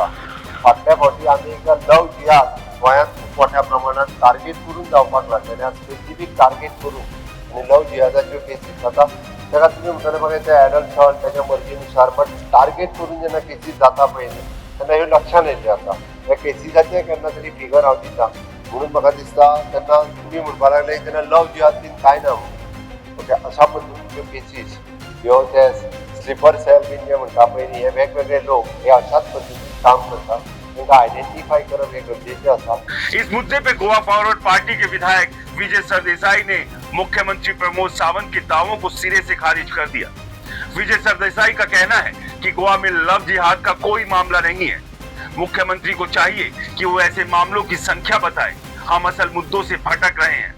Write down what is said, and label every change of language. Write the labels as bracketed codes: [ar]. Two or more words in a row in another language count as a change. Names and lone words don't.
[kok] फाटल्या फावटी आमी एकदा लव जिहाद गोंयांत खूब मोठ्या प्रमाणात टार्गेट करून जावपाक लागलेले आनी स्पेसिफीक टार्गेट करून आनी लव जिहादाच्यो केसीस जाता ताका तुमी म्हणटले म्हाका ते [en] adult son [kok] तेच्या मर्जीनुसार बट टार्गेट करून जेन्ना केसीस जाता पळय तेन्ना ह्यो लक्षांत येयल्ल्यो आसा। ह्या केसीसाचें केन्ना तरी फिगर हांव दिता म्हणून म्हाका दिसता तेन्ना तुमी म्हणपाक लागले तेन्ना लव जिहाद बीन कांय ना म्हणून। ओके, अशा पद्दतीच्यो केसीस ह्यो ते [en] sleeper cell [kok] बीन जे म्हणटा पळय न्ही, हे वेगवेगळे लोक हे अशाच पद्दतीन काम करतात, [hi] उनका आइडेंटिफाई करना [kok] एक गरजेचे आसा। [hi] इस मुद्दे पे गोवा फॉरवर्ड पार्टी के विधायक विजय सरदेसाई ने मुख्यमंत्री प्रमोद सावंत के दावों को सिरे से खारिज कर दिया। विजय सरदेसाई का कहना है कि गोवा में लव जिहाद का कोई मामला नहीं है। मुख्यमंत्री को चाहिए कि वो ऐसे मामलों की संख्या बताए, हम असल मुद्दों से भटक रहे हैं।